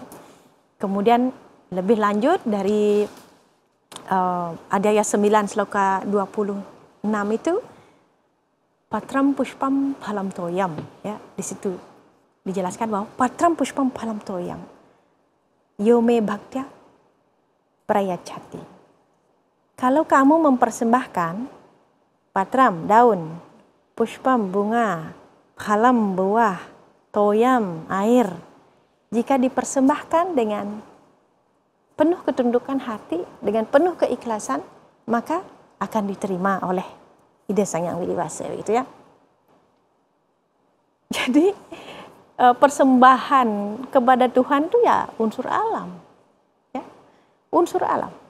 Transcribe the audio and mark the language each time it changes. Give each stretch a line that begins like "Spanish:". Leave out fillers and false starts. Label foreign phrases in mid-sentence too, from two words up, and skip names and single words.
Indonesian: Kemudian lebih lanjut dari Adhyaya 9 sloka 26 itu
Sanskrit: Patram Pushpam Phalam Toyam,
Indonesian: ya, di situ dijelaskan bahwa
Sanskrit: Patram Pushpam Phalam Toyam Yome Bhaktya Prayachati.
Indonesian: Kalau kamu mempersembahkan patram daun, pushpam bunga, phalam buah, toyam air, jika dipersembahkan dengan penuh ketundukan hati, dengan penuh keikhlasan, maka akan diterima oleh Ida Sang Yang Widiwasa, gitu ya. Jadi persembahan kepada Tuhan itu ya unsur alam, ya, unsur alam.